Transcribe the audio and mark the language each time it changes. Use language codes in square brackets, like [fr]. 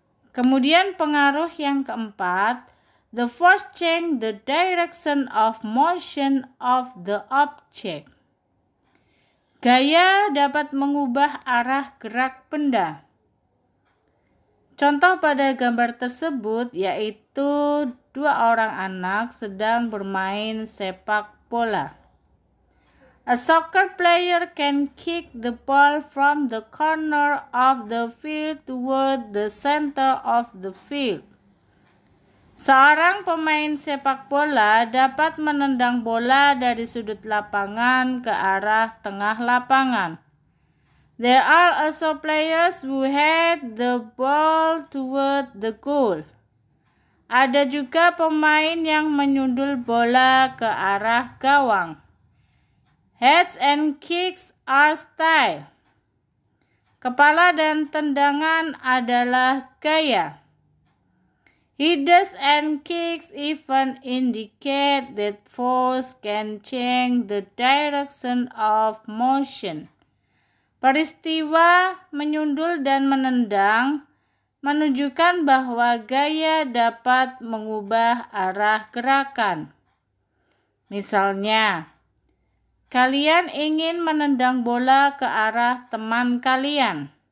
[id] Kemudian pengaruh yang keempat, [en] the force change the direction of motion of the object. [id] Gaya dapat mengubah arah gerak benda. Contoh pada gambar tersebut yaitu 2 orang anak sedang bermain sepak bola. [en] A soccer player can kick the ball from the corner of the field toward the center of the field. [id] Seorang pemain sepak bola dapat menendang bola dari sudut lapangan ke arah tengah lapangan. [en] There are also players who head the ball toward the goal. [id] Ada juga pemain yang menyundul bola ke arah gawang. [en] Heads and kicks are style. [id] Kepala dan tendangan adalah gaya. [en] Heads and kicks even indicate that force can change the direction of motion. [id] Peristiwa menyundul dan menendang menunjukkan bahwa gaya dapat mengubah arah gerakan. Misalnya, kalian ingin menendang bola ke arah teman kalian.